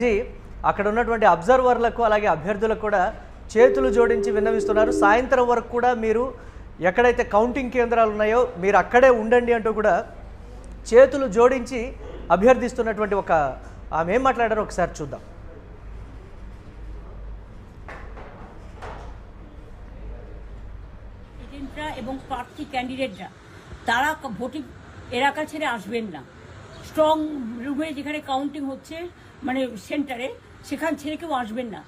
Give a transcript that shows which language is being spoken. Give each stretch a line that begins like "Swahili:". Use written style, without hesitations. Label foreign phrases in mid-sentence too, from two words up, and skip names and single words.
Telugu: అక్కడ ఉన్నటువంటి అబ్జర్వర్లకు అలాగే అభ్యర్థులకు కూడా చేతులు జోడించి విన్నవిస్తున్నారు. సాయంత్రం వరకు కూడా మీరు ఎక్కడైతే కౌంటింగ్ కేంద్రాలు ఉన్నాయో మీరు అక్కడే ఉండండి అంటూ కూడా చేతులు జోడించి అభ్యర్థిస్తున్నటువంటి ఒక ఆమె ఏం మాట్లాడారో ఒకసారి చూద్దాం.
Bangla: এজেন্টরা এবং প্রার্থী ক্যান্ডিডেটরা তারা ভোটিং এলাকা ছেড়ে আসবেন না।
English: strong room
Bangla: যেখানে কাউন্টিং হচ্ছে মানে সেন্টারে সেখান ছেড়ে কেউ আসবেন না।